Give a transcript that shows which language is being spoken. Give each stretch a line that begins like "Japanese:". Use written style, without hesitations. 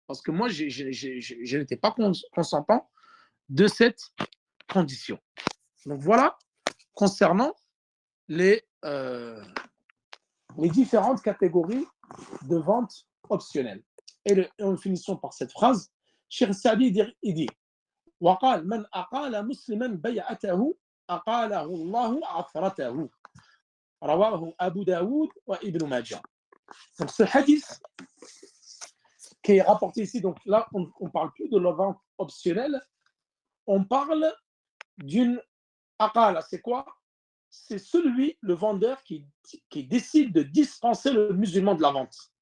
French: Parce que moi, je n'étais pas consentant de cette condition. Donc, voilà concernant les différentes catégories de vente optionnelle. Et nous finissons par cette phrase.
Arabic: Cheikh Saadi,
French: il dit
Arabic: وقال من أقال مسلما بيعته أقاله الله عثرته رواه أبو داود وابن ماجه.
French: Donc ce hadith qui est rapporté ici, donc là on ne parle plus de la vente optionnelle, on parle d'une aqala. C'est quoi? C'est celui, le vendeur, qui décide de dispenser le musulman de la vente.